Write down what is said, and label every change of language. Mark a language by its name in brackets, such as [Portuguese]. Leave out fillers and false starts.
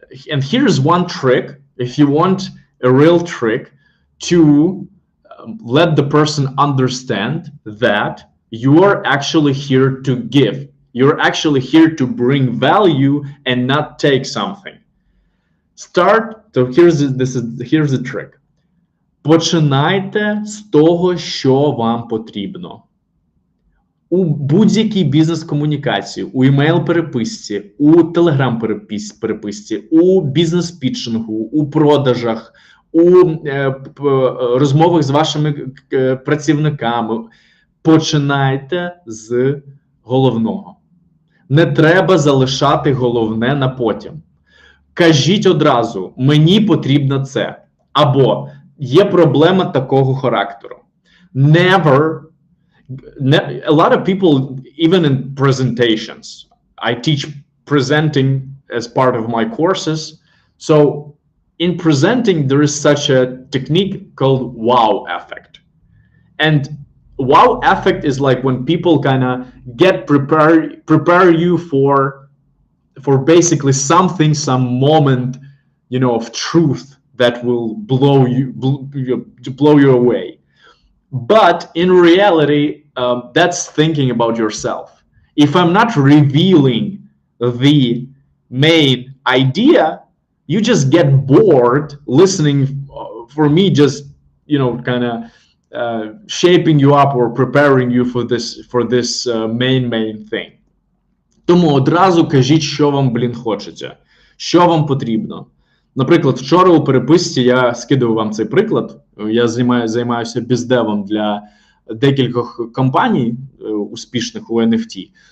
[English] And here's one trick, if you want a real trick, to let the person understand that you are actually here to give. You're actually here to bring value and not take something. So here's the trick. [Ukrainian] Починайте з того, що вам потрібно. У будь-якій бізнес-комунікації, у імейл-переписці, у телеграм-переписці, у бізнес-пітчингу, у продажах, у розмовах з вашими працівниками. Починайте з головного. Не треба залишати головне на потім. Кажіть одразу, мені потрібно це. Або є проблема такого характеру. [English] A lot of people, even in presentations, I teach presenting as part of my courses. So in presenting, there is such a technique called wow effect. And wow effect is like when people kind of prepare you for basically something, some moment, of truth that will blow you away. But in reality, that's thinking about yourself. If I'm not revealing the main idea, you just get bored listening for me just, kind of shaping you up or preparing you for this main thing. [Ukrainian] Тому одразу кажіть, що вам, хочеться, що вам потрібно. Наприклад, вчора у переписці я скидав вам цей приклад. Я займаюся біздевом для декількох компаній успішних у NFT.